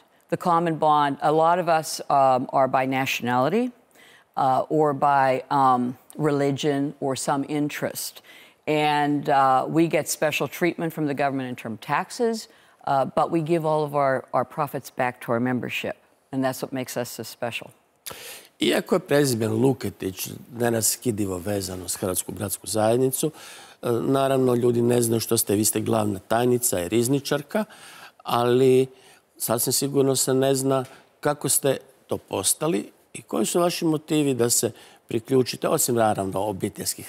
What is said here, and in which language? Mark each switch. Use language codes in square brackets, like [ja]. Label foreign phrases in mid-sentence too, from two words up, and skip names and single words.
[en] The common bond, a lot of us are by nationality or by religion or some interest. And we get special treatment from the government in terms of taxes, but we give all of our profits back to our membership. And that's what makes us so special. [hr] Iako je prezime Luketić neraskidivo vezano s Hrvatsku bratsku zajednicu, naravno ljudi ne znaju što ste, vi ste glavna tajnica i rizničarka, ali sasvim sigurno se ne zna kako ste to postali i koji su vaši motivi da se priključite, osim naravno obiteljskih.